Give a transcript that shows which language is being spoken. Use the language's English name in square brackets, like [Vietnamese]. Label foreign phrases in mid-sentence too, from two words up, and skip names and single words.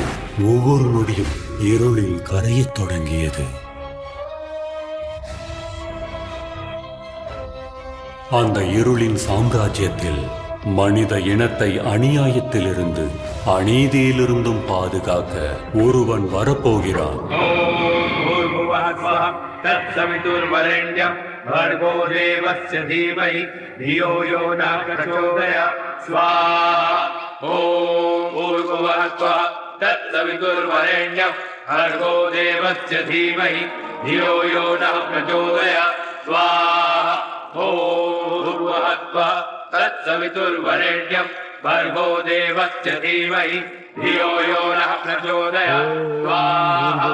[Tamil] ஒவ்வொரு நொடியும் இருளில் கரையத் தொடங்கியது. அந்த இருளின் சாம்ராஜ்யத்தில் மனித இனத்தை அநியாயத்திலிருந்து, அநீதியிலிருந்தும் பாதுகாக்க ஒருவன் வரப்போகிறான். [Sanskrit] भर्गो देवस्य धीमहि धियो यो न प्रचोदयात् स्वाहा ॐ भूर्भुवः स्वः तत्सवितुर्वरेण्यं भर्गो देवस्य धीमहि धियो यो न प्रचोदयात् स्वाहा ॐ भूर्भुवः स्वः तत्सवितुर्वरेण्यं भर्गो देवस्य धीमहि धियो यो नः प्रचोदयात् स्वाहा